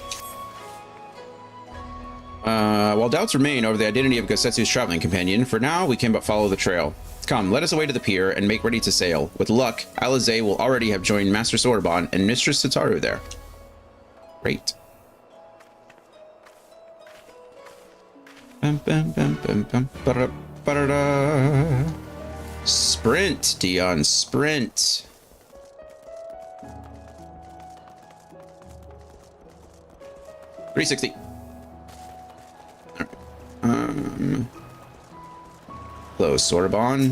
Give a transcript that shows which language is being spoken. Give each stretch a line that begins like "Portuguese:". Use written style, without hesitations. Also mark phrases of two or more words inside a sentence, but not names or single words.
English: While doubts remain over the identity of Gosetsu's traveling companion, for now we can but follow the trail. Come, let us away to the pier and make ready to sail. With luck, Alize will already have joined Master Soroban and Mistress Sataru there. Great. Bum, bum, bum, bum, bum, ba-da, ba-da-da. Sprint, Dion, sprint. $360. Hello, Soroban.